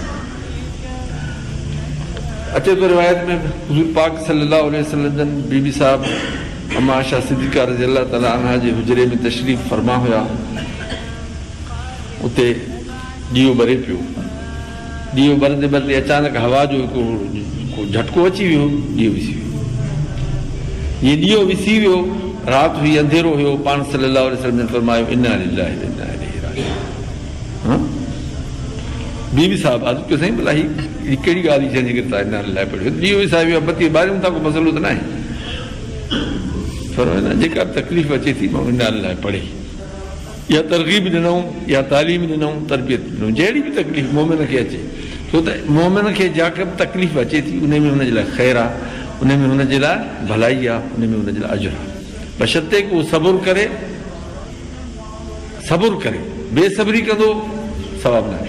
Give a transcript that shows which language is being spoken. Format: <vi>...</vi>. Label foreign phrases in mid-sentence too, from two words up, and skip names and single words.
<sd>अचे थो रिवायत में हुज़ूर पाक</sd> <ar>صلى الله عليه وسلم</ar> <sd>जन बीबी साहब अम्मा आयशा सिद्दीक़ा</sd> <ar>رضي الله تعالى عنها</ar> <sd>जे हुजरे में तशरीफ़ फरमा हुया। उते ॾीओ ॿरे पियो, ॾीओ ॿरंदे ॿरंदे अचानक हवा जो हिकु झटको अची वियो, ॾीओ विसी वियो। हीअ ॾीओ विसी वियो, राति हुई, अंधेरो हुयो, पाण</sd> <ar>صلى الله عليه وسلم</ar> <sd>फरमायो</sd> <ar>إنا لله وإنا إليه راجعون.</ar> <sd>बीबी साहब अर्ज़ु कयो, साईं भला हीअ कहिड़ी ॻाल्हि जंहिंजे करे तव्हां</sd> <ar>إنا لله</ar> <sd>पढ़ियो, ॾीओ विसाए वियो, बत्ती ॿारियूं था, को मसइलो त न आहे। फरमायो न, जेका तकलीफ़ अचे थी माण्हू</sd> <ar>إنا لله</ar> <sd>पढ़े, या तरग़ीब ॾिनऊं या तालीम ॾिनऊं, तरबियत ॾिनऊं, जहिड़ी बि तकलीफ़ मोमिन खे अचे, छो त मोमिन खे जेका बि तकलीफ़ अचे थी उन में हुनजे लाइ ख़ैरु आहे, उन में हुनजे लाइ भलाई आहे, उन में हुनजे लाइ अजुर आहे, बशर्ते को सबुरु करे, बेसब्री कंदो सवाबु न आहे।</sd>